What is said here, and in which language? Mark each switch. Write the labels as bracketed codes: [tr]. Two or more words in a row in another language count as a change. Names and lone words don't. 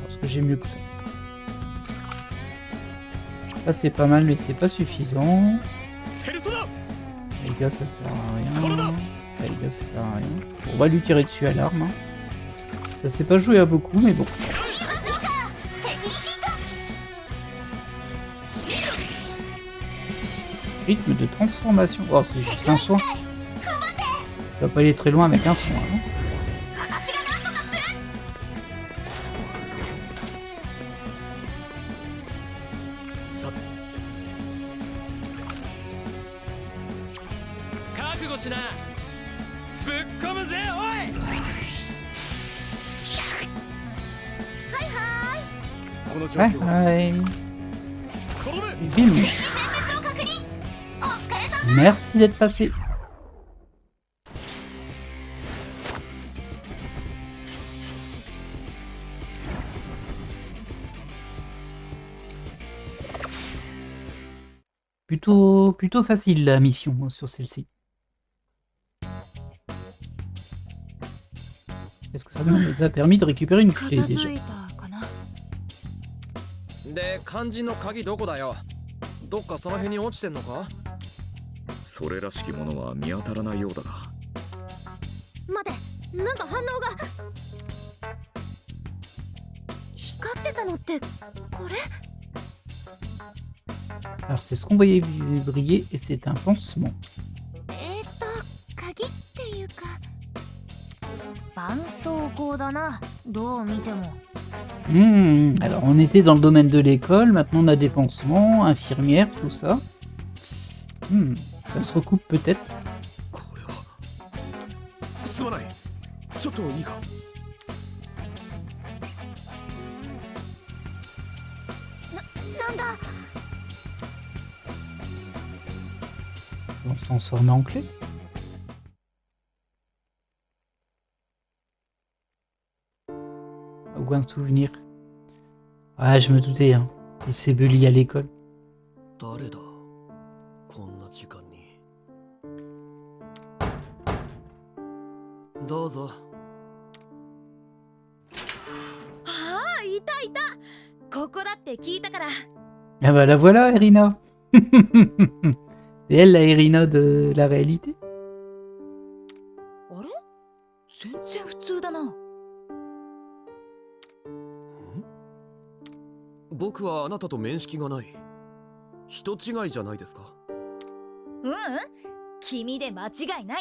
[fr] j'ai mieux que ça. Ça c'est pas mal mais c'est pas suffisant. [ja] ペルソナ [fr] Les gars ça sert à rien. Les gars ça sert à rien. On va lui tirer dessus à l'arme. Hein. Ça s'est pas joué à beaucoup mais bon. Rythme de transformation. Oh c'est juste un soin. Ça va pas aller très loin avec un soin. Hein. [ja] さて覚悟しなぶっ込むぜおいこの状 [fr] Ouais, [ja] 況は [fr] ouais. [ja] 転ぶ Bim. [fr] Merci d'être passé. Plutôt facile la mission sur celle-ci. Est-ce que ça nous a permis de récupérer une clé [ja] 片 [fr] déjà? [ja] 付いたかな。で肝心の鍵どこだよどっかその辺に落ちてんのかそれらしきものは見当たらないようだが。待て、なんか反応が。光ってたのってこれ？ [fr] Alors c'est ce qu'on voyait briller et c'est un pansement. [ja] 鍵っていうか絆創膏だな。どう見ても。 [fr] Alors on était dans le domaine de l'école, maintenant on a des pansements, infirmières, tout ça. Ça se recoupe peut-être. [ja] これはすまないちょっといいかなんだ。 [fr] On s'en sort en clé. Aucun souvenir. Ah, je me doutais, hein. Il s'est bully à l'école. [ja] 誰だこんな時間にどうぞああ、いたいた。ここだって聞いたから。 [fr] Ah bah la voilà, Irina. C'est elle la Irina de la réalité. [ja] あれ？全然普通だな。僕はあなたと面識がない人違いじゃないですか君で間違いない。